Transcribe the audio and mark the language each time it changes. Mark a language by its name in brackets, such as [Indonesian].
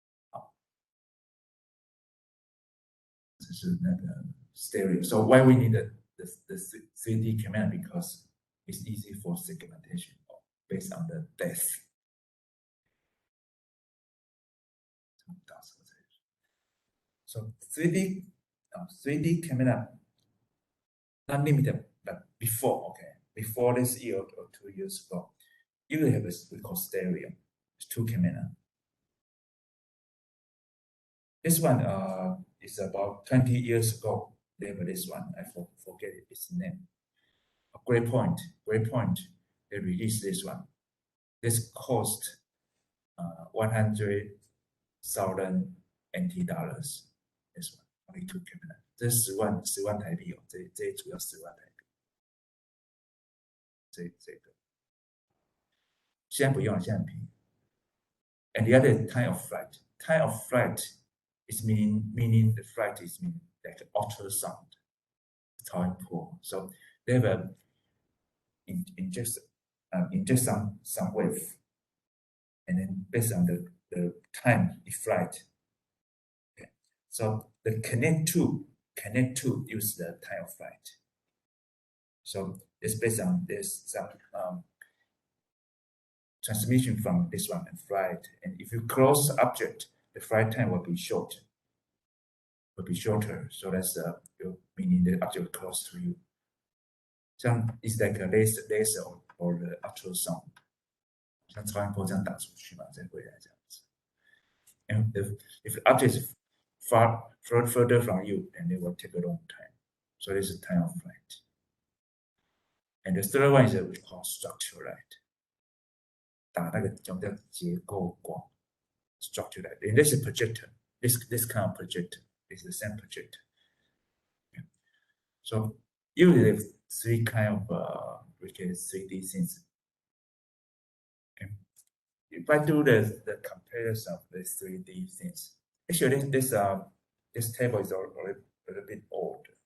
[Chinese] 好，这是那个 stereo. [English] So why we need the 3D camera because it's easy for segmentation based on the depth. So 3D camera not limited, but before this year or 2 years ago, you have we call stereo. It's 2 camera. This one is about 20 years ago. They have this one. I forget its name. Great Point. They released this one. This cost 100,000 NT dollars. This one only 2 camera. [Chinese] 这10万台币哦，这一组要10万台币。这个现在不用了，现在很便宜。 [English] And the other kind of flight is meaning the flight is meaning like ultrasound, 超音波. So they have inject some wave, and then based on the time it flight. Okay. So the connect two use the time of flight. So it's based on this some transmission from this one and flight. And if you close the object, the flight time will be shorter. So that's meaning the object close to you. So it's like a laser or the ultrasound. [Chinese] 像超音波这样打出去嘛，再回来这样子。 [English] And if the object is further from you, then it will take a long time. So this is time of flight. And the third one is we call structural light. [Chinese] 打那个叫结构光 structural light. [English] And this is projector. This kind of projector is the same projector. Okay. So usually three kind of we get 3D things. Okay. If I do the comparison of the 3D things, actually this table is already a little bit old.